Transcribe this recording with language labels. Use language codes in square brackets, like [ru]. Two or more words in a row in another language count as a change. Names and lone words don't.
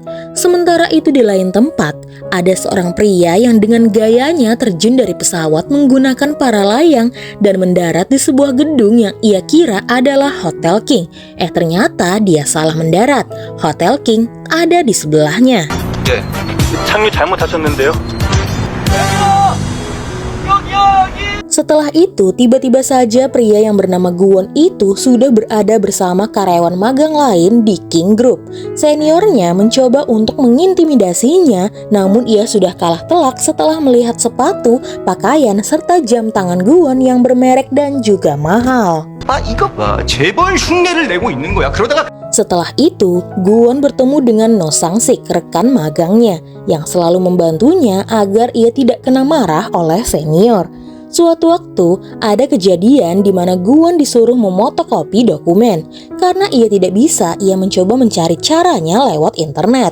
[id] Sementara itu di lain tempat, ada seorang pria yang dengan gayanya terjun dari pesawat menggunakan para layang dan mendarat di sebuah gedung yang ia kira adalah Hotel King. Ternyata dia salah mendarat. Hotel King ada di sebelahnya. [ko] 네, 착륙 잘못하셨는데요. [id] Setelah itu, tiba-tiba saja pria yang bernama Guwon itu sudah berada bersama karyawan magang lain di King Group. Seniornya mencoba untuk mengintimidasinya, namun ia sudah kalah telak setelah melihat sepatu, pakaian, serta jam tangan Guwon yang bermerek dan juga mahal. [ko] 이거 봐, 재벌 흉내를 내고 있는 거야. 그러다가 [id] Setelah itu, Guwon bertemu dengan No Sang-sik, rekan magangnya, yang selalu membantunya agar ia tidak kena marah oleh senior. Suatu waktu, ada kejadian di mana Guwon disuruh memotokopi dokumen. Karena ia tidak bisa, ia mencoba mencari caranya lewat internet.